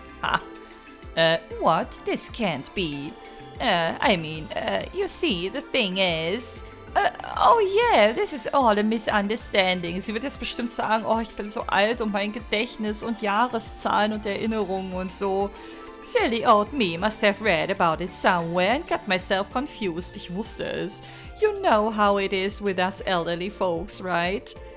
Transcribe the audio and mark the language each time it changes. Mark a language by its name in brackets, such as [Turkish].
[English] Ha! What? This can't be. You see, the thing is... oh yeah, this is all a misunderstanding. [German] Sie wird jetzt bestimmt sagen, oh, ich bin so alt und mein Gedächtnis und Jahreszahlen und Erinnerungen und so. [English] Silly old me must have read about it somewhere and got myself confused. [German] Ich wusste es. [English] You know how it is with us elderly folks, right?